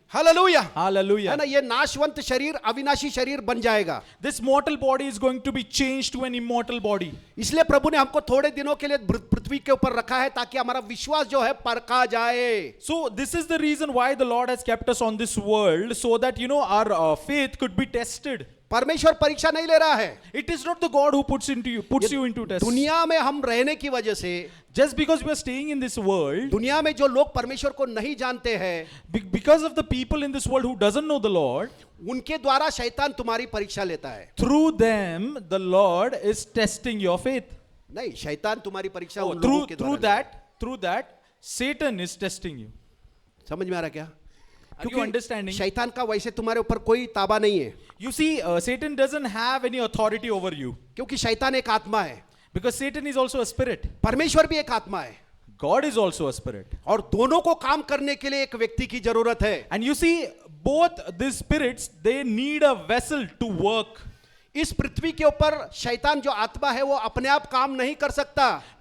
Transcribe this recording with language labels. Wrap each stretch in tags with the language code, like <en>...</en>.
<hi>Hallelujah.</hi> <en>Hallelujah.</en> <hi>है ना? ये नाशवंत शरीर अविनाशी शरीर बन जाएगा।</hi> <en>This mortal body is going to be changed to an immortal body.</en> <hi>इसलिए प्रभु ने हमको थोड़े दिनों के लिए पृथ्वी के ऊपर रखा है ताकि हमारा विश्वास जो है परखा जाए।</hi> <en>So this is the reason why the Lord has kept us on this world, so that our faith could be tested.</en> <hi>परमेश्वर परीक्षा नहीं ले रहा है।</hi> <en>It is not the God who puts you into test.</en> <hi>दुनिया में हम रहने की वजह से,</hi> <en>Just because we are staying in this world,</en> <hi>दुनिया में जो लोग परमेश्वर को नहीं जानते हैं,</hi> <en>because of the people in this world who doesn't know the Lord,</en> <hi>उनके द्वारा शैतान तुम्हारी परीक्षा लेता है।</hi> <en>through them the Lord is testing your faith.</en> <hi>नहीं, शैतान तुम्हारी परीक्षा</hi> <en>Oh,</en> <hi>उन लोगों के द्वारा</hi> <en>through that Satan is testing you.</en> <hi>समझ में आ रहा क्या?</hi> <en>Are you understanding?</en> <hi>शैतान का वैसे तुम्हारे ऊपर कोई ताबा नहीं है,</hi> <en>You see, Satan doesn't have any authority over you,</en> <hi>क्योंकि शैतान एक आत्मा है।</hi> <en>Because Satan is also a spirit.</en> <hi>परमेश्वर भी एक आत्मा है</hi> <en>God is also a spirit.</en> <hi>और दोनों को काम करने के लिए एक व्यक्ति की जरूरत है.</hi> <en>And you see, both these spirits, they need a vessel to work.</en> <hi>इस पृथ्वी के ऊपर शैतान जो आत्मा है वो अपने आप काम नहीं कर सकता.</hi>